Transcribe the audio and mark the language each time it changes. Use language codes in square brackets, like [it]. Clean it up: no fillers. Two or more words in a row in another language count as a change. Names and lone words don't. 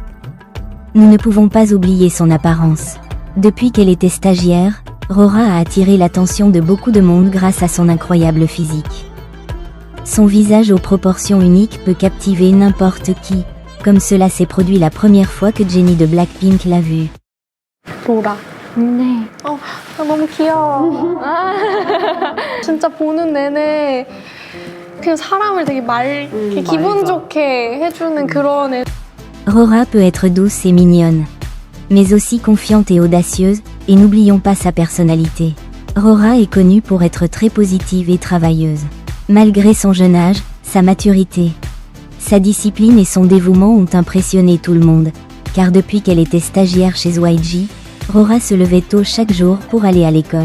[fr] Nous ne pouvons pas oublier son apparence. Depuis qu'elle était stagiaire, Rora a attiré l'attention de beaucoup de monde grâce à son incroyable physique. Son visage aux proportions uniques peut captiver n'importe qui, comme cela s'est produit la première fois que Jennie de Blackpink l'a vue. [ko] 로라. 네. 너무 귀여워. 진짜 보는 내내 그냥 사람을 되게 이렇게 기분 좋게 해주는 그런 애. [fr] Rora peut être douce et mignonne, mais aussi confiante et audacieuse, et n'oublions pas sa personnalité. Rora est connue pour être très positive et travailleuse. Malgré son jeune âge, sa maturité, sa discipline et son dévouement ont impressionné tout le monde, car depuis qu'elle était stagiaire chez YG, Rora se levait tôt chaque jour pour aller à l'école.